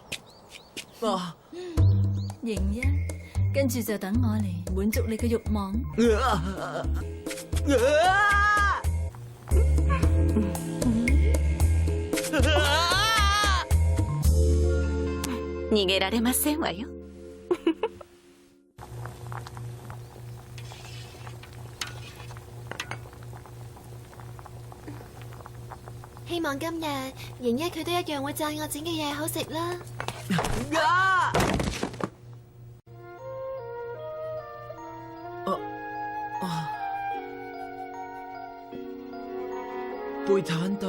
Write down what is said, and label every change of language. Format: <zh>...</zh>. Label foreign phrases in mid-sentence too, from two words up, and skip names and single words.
<yue>瑩一，跟住就等我嚟滿足你嘅慾望。</yue> <ja>逃げられませんわよ。</ja> <yue>希望今日瑩一佢都一樣會讚我整嘅嘢好食啦。貝坦蒂，</yue>